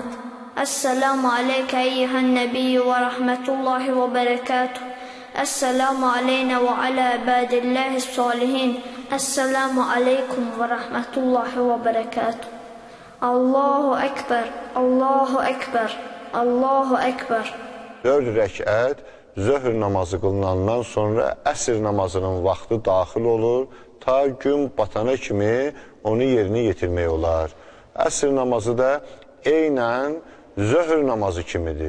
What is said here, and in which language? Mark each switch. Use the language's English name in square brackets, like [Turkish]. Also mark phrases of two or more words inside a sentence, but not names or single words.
[Arabic] السلام عليك أيها النبي ورحمة الله وبركاته. السلام علينا وعلى عباد الله الصالحين. السلام عليكم ورحمة الله وبركاته. الله أكبر، الله أكبر. الله أكبر. [Azerbaijani] 4 rəkət zöhr namazı qılınandan sonra əsr namazının vaxtı daxil olur. Ta gün batana kimi onu yerinə yetirmək olar. Əsr namazı da eynən zöhr namazı kimidir.